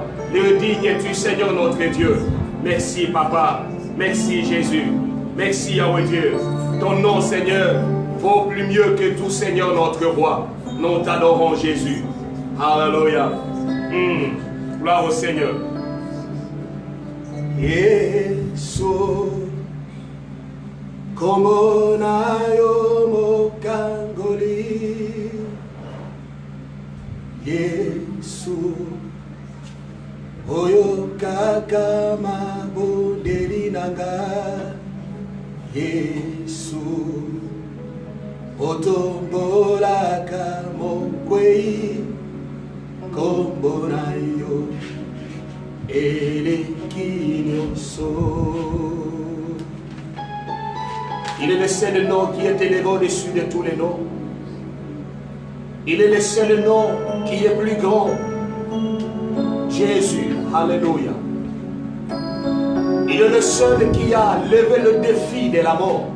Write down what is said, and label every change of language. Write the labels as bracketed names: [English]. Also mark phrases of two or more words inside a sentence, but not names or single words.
[French] Le digne es-tu, Seigneur notre Dieu. Merci, Papa. Merci, Jésus. Merci, Yahweh Dieu. Ton nom, Seigneur, vaut plus mieux que tout, Seigneur notre roi. Nous t'adorons, Jésus. Alléluia. Gloire au Seigneur. [Lingala] Yesu, como nayo mokangoli. Yesu, oyo kaka mabondeli nanga. Yesu, otombolaka mokwei kombo na yo eleki nyonso. [French] Il est le seul nom qui est élevé au-dessus de tous les noms. Il est le seul nom qui est plus grand. Jésus, alléluia. Il est le seul qui a levé le défi de la mort.